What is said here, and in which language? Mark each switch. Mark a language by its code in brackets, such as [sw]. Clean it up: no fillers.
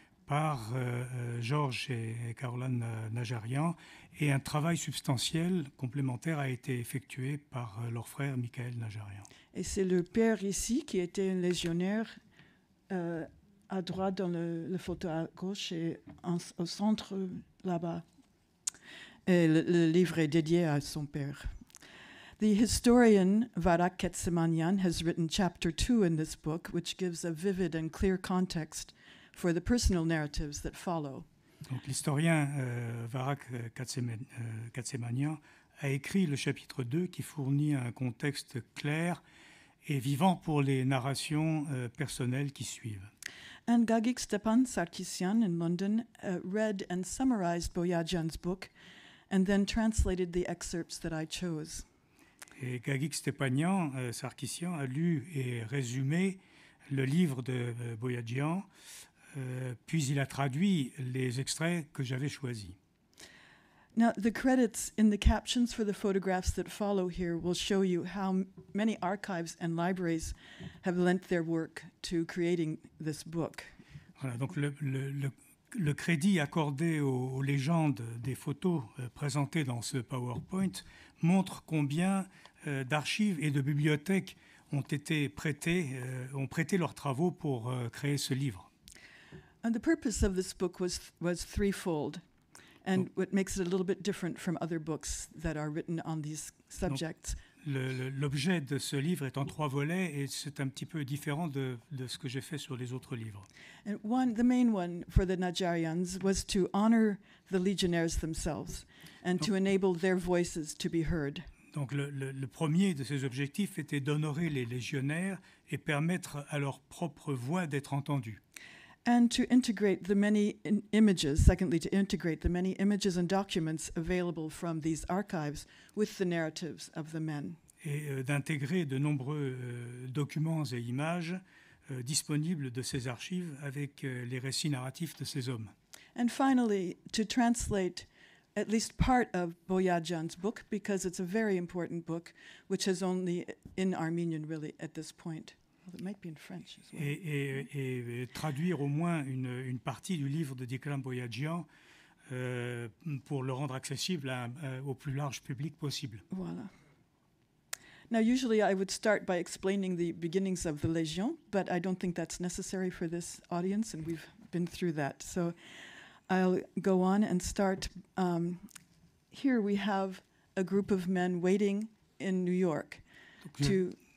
[fr] par Georges et Caroline Najarian, et un travail substantiel complémentaire a été effectué par leur frère Michael Najarian. Et c'est le père ici qui était un légionnaire à droite dans le photo à gauche et au centre là-bas. Et le livre est dédié à son père. [en] The historian Varak Ketsimanian has written chapter 2 in this book, which gives a vivid and clear context for the personal narratives that follow. [fr] Donc, l'historien Varak Ketsimanian a écrit le chapitre 2 qui fournit un contexte clair et vivant pour les narrations personnelles qui suivent. [en] And Gagik Stepan Sarkisyan in London read and summarized Boyajian's book and then translated the excerpts that I chose. [fr] Et Gagik Stepanian Sarkisyan a lu et résumé le livre de Boyajian, puis il a traduit les extraits que j'avais choisis. [en] Now, the credits in the captions for the photographs that follow here will show you how many archives and libraries have lent their work to creating this book. [fr] Voilà, donc le crédit accordé aux légendes des photos présentées dans ce PowerPoint montre combien d'archives et de bibliothèques ont prêté leurs travaux pour créer ce livre. [en] And the purpose of this book was threefold. And what makes it a little bit different from other books that are written on these subjects. [fr] L'objet de ce livre est en 3 volets et c'est un petit peu différent de ce que j'ai fait sur les autres livres. [en] And the main one for the Najarians was to honor the legionnaires themselves and to enable their voices to be heard. [fr] Donc le premier de ces objectifs était d'honorer les légionnaires et permettre à leur propre voix d'être entendue. [en] And to integrate the many images, secondly, to integrate the many images and documents available from these archives with the narratives of the men. [fr] Et d'intégrer de nombreux documents et images disponibles de ces archives avec les récits narratifs de ces hommes. [en] And finally, to translate at least part of Boyajian's book, because it's a very important book, which is only in Armenian really at this point. It might be in French as well. [fr] Et traduire au moins une partie du livre de Dikram Boyajian pour le rendre accessible au plus large public possible. Voilà. [en] Now, usually I would start by explaining the beginnings of the Légion, but I don't think that's necessary for this audience, and we've been through that. So I'll go on and start. Here we have a group of men waiting in New York to...